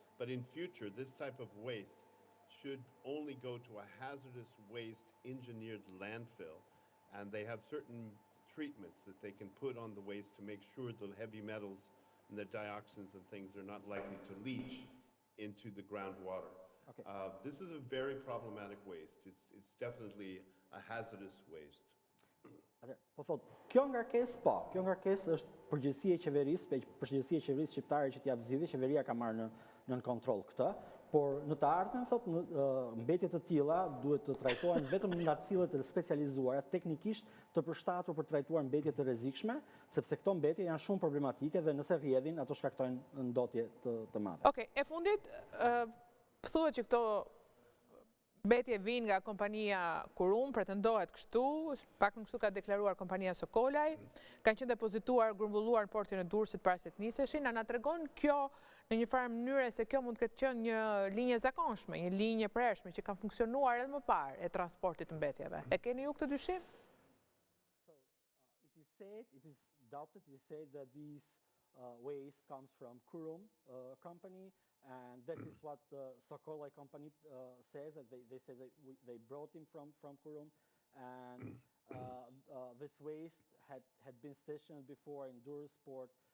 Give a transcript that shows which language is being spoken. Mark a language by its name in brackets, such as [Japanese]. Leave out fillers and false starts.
[English] But in future, this type of waste should only go to a hazardous waste engineered landfill, and they have certain treatments that they can put on the waste to make sure the heavy metals and the dioxins and things are not likely to leach into the groundwater. Okay. This is a very problematic waste. It's definitely a hazardous waste. [Albanian] Po thot, kjo ngarkesë është përgjegjësia e qeverisë shqiptare që t'i jap zgjidhje, qeveria ka marrë në kontroll këtë, por në të ardhmen thot mbetje të tilla duhet të trajtohen vetëm nga tfillet e specializuara, teknikisht të përshtatur për trajtuar mbetje të rrezikshme, sepse këto mbetje janë shumë problematike dhe nëse rrjedhin ato shkaktojnë ndotje të madhe. Okej, e fundit thuhet që këto mbetje vinë nga kompania Kurum, pretendohet kështu, pak në kështu ka deklaruar kompania Sokolaj, kanë qenë depozituar, grumbulluar në portin e Durrësit para se të niseshin. Na tregon kjo në një farë mënyrë se kjo mund të ketë qenë një linjë zakonshme, një linjë e prershme që kanë funksionuar edhe më parë e transportit të mbetjeve. E keni ju këtë dyshim? [English] So it is doubted, it is said that this waste comes from Kurum company. And this is what the Sokolai company says, that they say that they brought him from Kurum, and this waste had been stationed before in Durrës port.